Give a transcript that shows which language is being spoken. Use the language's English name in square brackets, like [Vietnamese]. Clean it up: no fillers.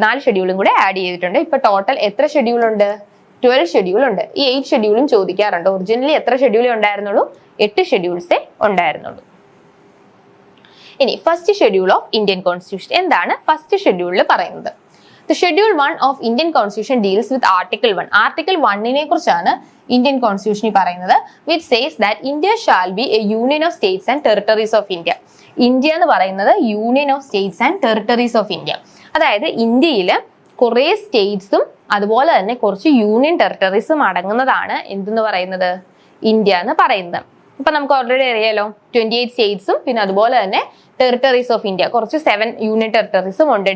[Malayalam] 4 ഷെഡ്യൂളും കൂടെ ആഡ് ചെയ്തിട്ടുണ്ട്. ഇപ്പൊ ടോട്ടൽ എത്ര ഷെഡ്യൂൾ ഉണ്ട്? 12 ഷെഡ്യൂൾ ഉണ്ട്. ഈ 8 ഷെഡ്യൂളും ചോദിക്കാറുണ്ട്. ഒറിജിനലി എത്ര ഷെഡ്യൂളേ ഉണ്ടായിരുന്നുള്ളൂ? 8 ഷെഡ്യൂൾസേ ഉണ്ടായിരുന്നുള്ളൂ. ഇനി first schedule of Indian constitution. എന്താണ് ഫസ്റ്റ് ഷെഡ്യൂളിൽ പറയുന്നത്? [English] The Schedule 1 of Indian Constitution deals with Article 1. [Malayalam] Article 1 കുറിച്ചാണ് ഇന്ത്യൻ കോൺസ്റ്റിറ്റ്യൂഷനിൽ പറയുന്നത്. [English] which says that India shall be a union of states and territories of India. [Malayalam] India എന്ന് പറയുന്നത് [English] Union of states and territories of India. [Malayalam] അതായത് ഇന്ത്യയില് കുറെ സ്റ്റേറ്റ്സും അതുപോലെ തന്നെ കുറച്ച് യൂണിയൻ ടെറിട്ടറീസും അടങ്ങുന്നതാണ് എന്തെന്ന് പറയുന്നത്? ഇന്ത്യ എന്ന് പറയുന്നത്. ഇപ്പൊ നമുക്ക് ഓൾറെഡി അറിയാലോ 28 സ്റ്റേറ്റ്സും പിന്നെ അതുപോലെ തന്നെ ടെറിട്ടറീസ് ഓഫ് ഇന്ത്യ കുറച്ച് 7 യൂണിയൻ ടെറിട്ടറീസും ഉണ്ട്.